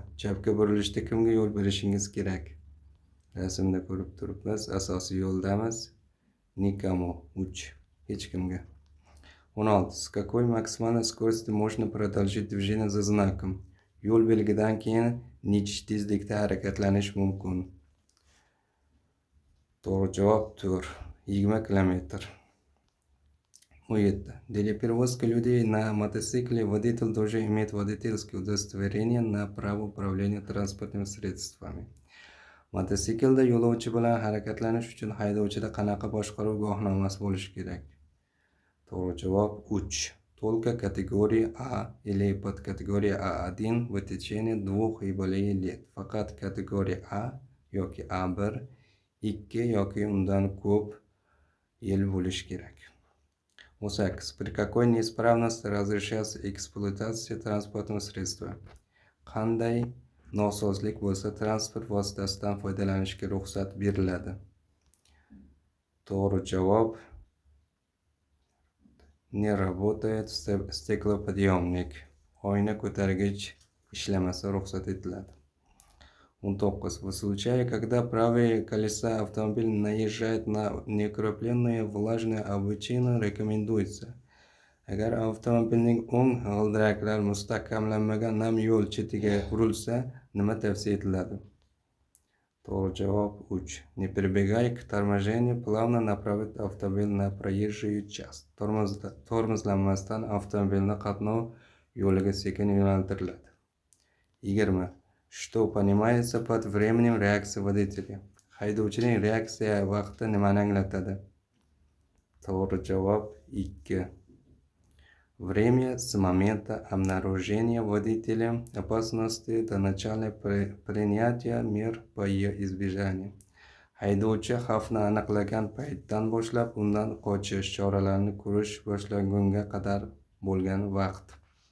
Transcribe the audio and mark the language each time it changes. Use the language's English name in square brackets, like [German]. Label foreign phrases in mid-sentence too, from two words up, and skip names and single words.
[Uzbek] Chapga burilishda kimga yo'l berishingiz kerak? Rasmda ko'rib turibmiz, asosiy yo'ldamiz. Никому. 3. Hech kimga. 16. [Russian] С какой максимальной скоростью можно продолжить движение за знаком? [Uzbek] Yo'l belgidan keyin necha tezlikda harakatlanish mumkin? To'g'ri javob 4. 20 km. 17. [Russian] Для перевозки людей на мотоцикле водитель должен иметь водительское удостоверение на право управления транспортными средствами. [Uzbek] Mototsiklda yo'lovchi bilan harakatlanish uchun haydovchida qanaqa boshqaruv guvohnomasi bo'lishi kerak? To'g'ri javob 3. [Russian] Только категория А или подкатегория А1 в течение 2 и более лет. [Uzbek] Faqat kategoriya A yoki A1, 2 yoki undan ko'p yil bo'lishi kerak. 18. [Russian] При какой неисправности разрешается эксплуатация транспортного средства? [Uzbek] Qanday nosozlik bo'lsa transport vositasidan foydalanishga ruxsat beriladi? To'g'ri javob [Russian] Не работает стеклоподъемник. [Uzbek] Oyna ko'targich ishlamasa ruxsat etiladi. 19. [Russian] В случае, когда правые колеса автомобиля наезжают на неукрепленную влажную обочину, рекомендуется. [Uzbek] Agar avtomobilning o'ng g'ildiraklari mustahkamlanmagan nam yo'l chetiga urilsa, nima tavsiya etiladi? To'g'ri javob 3. [Russian] Не прибегай к торможению, плавно направить автомобиль на проезжую часть. [Uzbek] Tormozlanmasdan avtomobilni qatnov yo'liga sekin yo'naltiriladi. 20. [Russian] Что понимается под временем реакции водителя? [Uzbek] Haydovchining reaksiya vaqti nimani anglatadi? To'g'ri javob 2. [Russian] Время с момента обнаружения водителем опасности до начала принятия мер по ее избежанию. [Uzbek] Haydovchi xavfni aniqlagan paytdan boshlab undan qochish choralarini ko'rish boshlagunga qadar bo'lgan vaqt.